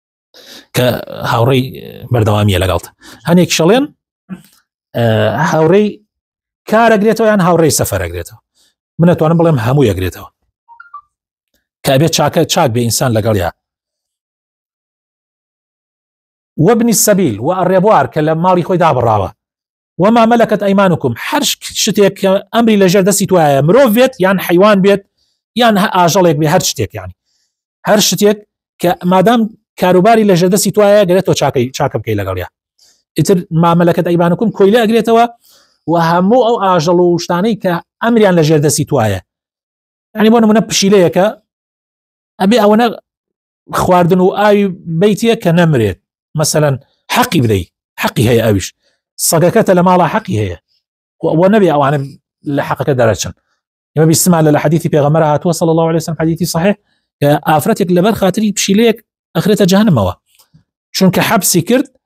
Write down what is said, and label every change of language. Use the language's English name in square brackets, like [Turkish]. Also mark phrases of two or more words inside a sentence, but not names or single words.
[Central Kurdish] کە هاوڕێی بەردەوامیە لەگەڵت هەنێک شەڵێن هاوڕێی کارەگرێتەوە یان هاوڕێی سەفەرەگرێتەوە من نەتوانم بڵێم هەموو یەگرێتەوە کە بێت چاک بێ ئینسان لەگەڵیا [Arabic] وابنی السەبیل [Central Kurdish] و ئەڕێبوار کە لە ماڵی خۆی دابڕاوە [Arabic] وما ملكت أيمانكم [Central Kurdish] هەر شتێک کە ئەمری لەژێر دەستی توایە مرۆڤ بێت یان حیوان بێت یان ئاژەڵێک بێ هەر شتێک یعنی هەر شتێک کە مادام کاروباری لەژێر دەستی توایە گەرێتەوە چاکە بکەی لەگەڵیا ئیتر [Arabic] ما ملكت أيمانكم [Central Kurdish] کۆیلە ئەگرێتەوە و هەموو ئەو ئاژەڵ و شتانەی کە ئەمریان لەژێر دەستی توایە یعنی بۆ نمونە پشیلەیەکە ئەبێ ئەوەنە خواردن و ئاوی بیتیە کە نەمرێت مثلا حەقی بدەی حەقی هەیە ئەویش سەگەکەتە لە ماڵە حەقی هەیە و نەبێ ئەوانە لە حەقەکە دەرەچن ئێمە بیستمان لە حەدیثی پێغەمبەر هاتووە [Arabic] صلی الله عليه وسلم [Central Kurdish] حەدیثی صحیح کە ئافرەتێک لەبەر خاتری پشیلەیەک ئەخرێتە جەهەنەمەوە چونکە حەبسی کرد